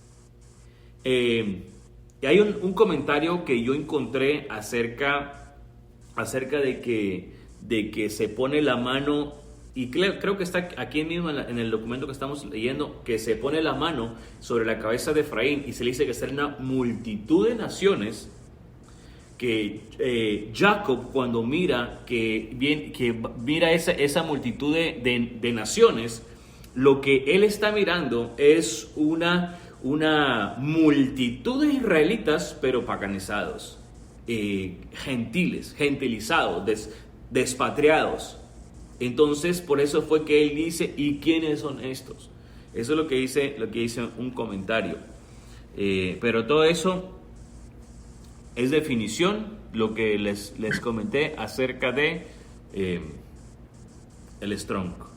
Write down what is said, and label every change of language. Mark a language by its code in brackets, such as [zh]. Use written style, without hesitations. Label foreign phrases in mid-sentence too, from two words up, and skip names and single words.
[es] Y hay un comentario que yo encontré acerca de que se pone la mano, y creo que está aquí mismo en el documento que estamos leyendo, que se pone la mano sobre la cabeza de Efraín y se le dice que será una multitud de naciones, que Jacob, cuando mira esa multitud de naciones, lo que él está mirando es una multitud de israelitas, pero paganizados, gentilizados, despatriados. Entonces, por eso fue que él dice, ¿y quiénes son estos? Eso es lo que dice un comentario. Pero todo eso es definición, lo que les comenté acerca de el Strong.